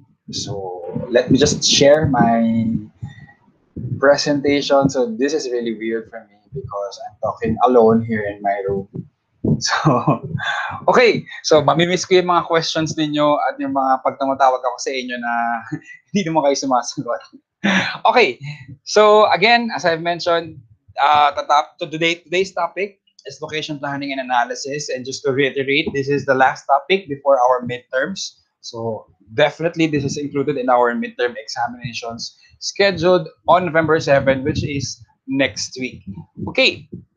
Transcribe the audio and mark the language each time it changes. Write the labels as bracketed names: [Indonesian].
[English] So let me just share my presentation. So this is really weird for me because I'm talking alone here in my room. So, okay. [Filipino] So, mamimiss ko yung mga questions ninyo at yung mga pag tumatawag ako sa inyo na hindi naman kayo sumasagot. Okay. [English] So, again, as I've mentioned, today's topic is location planning and analysis. And just to reiterate, this is the last topic before our midterms. So, definitely this is included in our midterm examinations scheduled on November 7, which is next week. Okay.